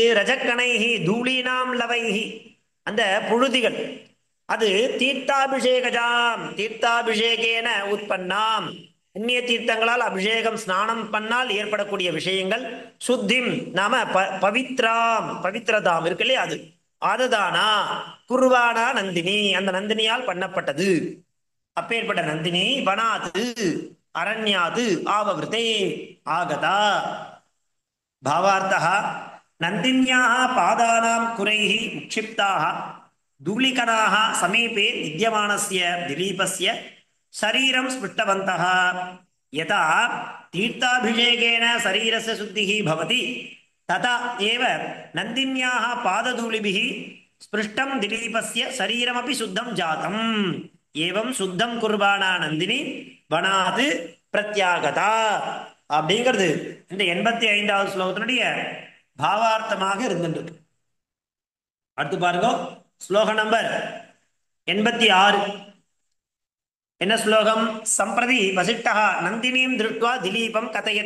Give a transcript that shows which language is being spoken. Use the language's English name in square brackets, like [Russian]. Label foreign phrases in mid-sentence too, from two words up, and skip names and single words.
[Sanskrit] रजःकणैः धूलीनां लवैः, [Tamil] அந்த புழுதிகள், அது [Sanskrit] तीर्थाभिषेकजां तीर्थाभिषेकेण उत्पन्नाम् [Tamil] புண்ணிய தீர்த்தங்களால் அபிஷேகம் ஸ்நானம் பண்ணால் ஏற்படக்கூடிய விஷயங்கள் [Sanskrit] शुद्धिं नाम पवित्रां पवित्रताम् [Tamil] இருக்கு இல்லையா அது அதுதானா [Sanskrit] कुर्वाणा नन्दिनी [Tamil] அந்த நந்தினியால் பண்ணப்பட்டது. அப்பேற்பட்ட நந்தினி [Sanskrit] वनात् अरण्यात् आववृते आगता. भावार्थः नन्दिन्याः पादानां खुरैः उत्क्षिप्ताः धूलिकणाः समीपे विद्यमानस्य दिलीपस्य शरीरं स्पृष्टवन्तः यथा तीर्थाभिषेकेन शरीरस्य शुद्धिः भवति तथा एव नन्दिन्याः पादधूलिभिः स्पृष्टं दिलीपस्य शरीरमपि शुद्धं जातम् एवं शुद्धं कुर्बाणा नन्दिनी वनात् प्रत्यागता. [Tamil] அப்படிங்கிறது இந்த 85வது ஸ்லோகத்தினுடைய பாவார்த்தமாக இருந்துட்டு. அடுத்து பாருங்க ஸ்லோக நம்பர் 86. என்ன ஸ்லோகம்? [Sanskrit] सम्प्रति वसिष्ठः नन्दिनीं दृष्ट्वा दिलीपं कथयति.